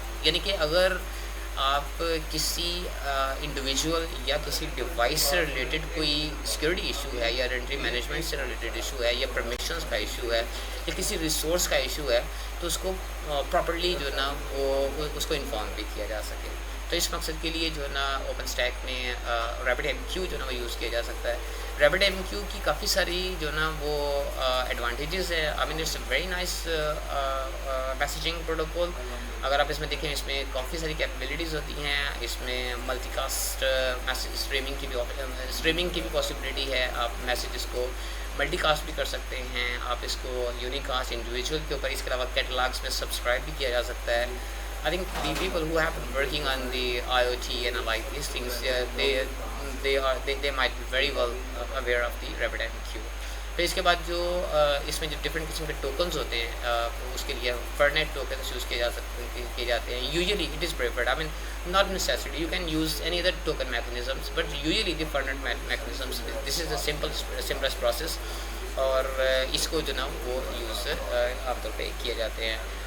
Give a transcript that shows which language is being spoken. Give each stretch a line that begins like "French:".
Urdu: یعنی کہ اگر آپ کسی انڈیویژول یا کسی ڈیوائس سے ریلیٹڈ کوئی سیکورٹی ایشو ہے یا آئیڈینٹی مینجمنٹ سے ریلیٹڈ ایشو ہے یا پرمیشنس کا ایشو ہے یا کسی ریسورس کا ایشو ہے تو اس کو پراپرلی جو ہے نا وہ اس کو انفارم بھی کیا جا سکے. تو اس مقصد کے لیے جو ہے نا اوپن اسٹیک میں RabbitMQ جو ہے نا وہ یوز کیا جا سکتا ہے. RabbitMQ کی کافی ساری جو ہے نا وہ ایڈوانٹیجز ہے.
English: I mean it's a very nice messaging protocol.
Urdu: اگر آپ اس میں دیکھیں اس میں کافی ساری کیپیبلٹیز ہوتی ہیں. اس میں ملٹی کاسٹ میسیج اسٹریمنگ کی بھی پاسبلٹی ہے. آپ میسیجز کو ملٹی کاسٹ بھی کر سکتے ہیں, آپ اس کو یونیکاسٹ انڈیویجول کے اوپر, اس کے علاوہ کیٹلاگس میں سبسکرائب بھی کیا جا سکتا ہے.
English: I think the people who have been working on the IoT and like these things, they might be very well aware of the RabbitMQ.
Urdu: پھر اس کے بعد جو اس میں جو ڈفرینٹ قسم کے ٹوکنز ہوتے ہیں اس کے لیے فرنیٹ ٹوکنس یوز کیے جاتے ہیں.
English: usually it is preferred, I mean not necessary, you can use any other token mechanisms, but usually the Fernet mechanisms, this is the simplest process,
Urdu: اور اس کو جو نا وہ یوز عام طور پہ کیے جاتے ہیں.